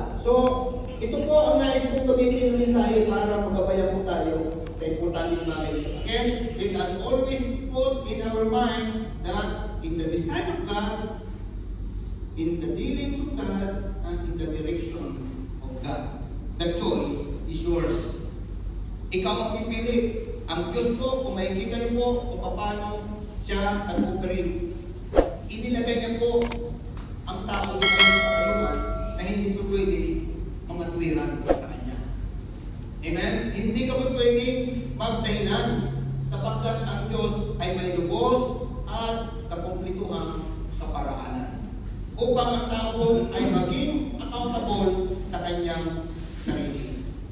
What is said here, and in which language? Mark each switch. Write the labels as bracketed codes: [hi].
[tl] So, ito po ang nais kong gamitin ng mensahe para magabayan po tayo sa importanteng bagay ito. [en] Again, let us always put in our mind that in the design of God, in the dealings of God, and in the direction of God, the choice is yours. [tl] Ikaw ang pipili. Ang Diyos po, kung makikita niyo po kung paano siya nag-operate, inilagay niya po ang tao dito sa katayuan na hindi po pwede mga tuwiran sa Kanya. Amen? Hindi ka po pwedeng magdahilan sapagkat ang Diyos ay may lubos at kakumplituhang kaparaanan upang ang tao ay maging accountable sa kanyang sarili.